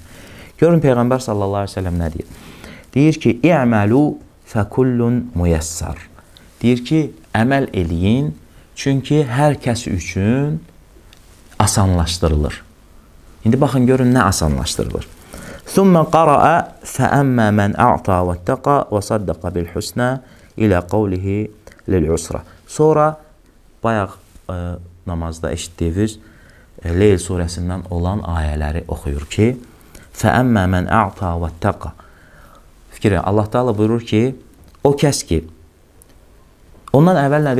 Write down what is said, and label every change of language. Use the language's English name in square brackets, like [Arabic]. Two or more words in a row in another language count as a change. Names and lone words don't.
[Azerbaijani] Görün Peyğəmbər [Arabic] صلى الله عليه وسلم [Azerbaijani] nə deyir? Deyir ki, [Arabic] "اعملوا فكل ميسر." [Azerbaijani] Deyir ki, əməl eləyin, çünki hər kəs üçün asanlaşdırılır. İndi baxın görün nə asanlaşdırılır. [Arabic] ثم قرأ فأما من أعطى واتقى وصدق بالحسنى إلى قوله للعسرى. [Azerbaijani] Sonra bayaq namazda eşitdiyiniz Leyl surəsindən olan ayələri oxuyur ki, [Arabic] فأما من أعطى واتقى. [Azerbaijani] Fikri Allah Taala buyurur ki, o kəs ki ondan əvvəl nədir?